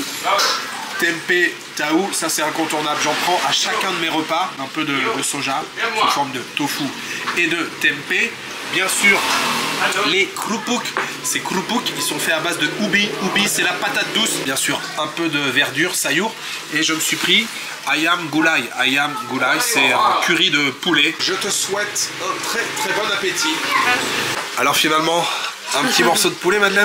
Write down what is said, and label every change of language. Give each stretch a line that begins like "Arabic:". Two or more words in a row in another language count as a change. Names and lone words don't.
French: Tempeh taou, ça c'est incontournable. J'en prends à chacun de mes repas. Un peu de soja sous forme de tofu et de tempeh. Bien sûr, les krupuk, ces krupuk, ils sont faits à base de ubi. Ubi, c'est la patate douce. Bien sûr, un peu de verdure, sayour. Et je me suis pris ayam gulai. Ayam gulai, c'est un curry de poulet. Je te souhaite un très très bon appétit. Alors finalement, un petit morceau de poulet, Madeleine.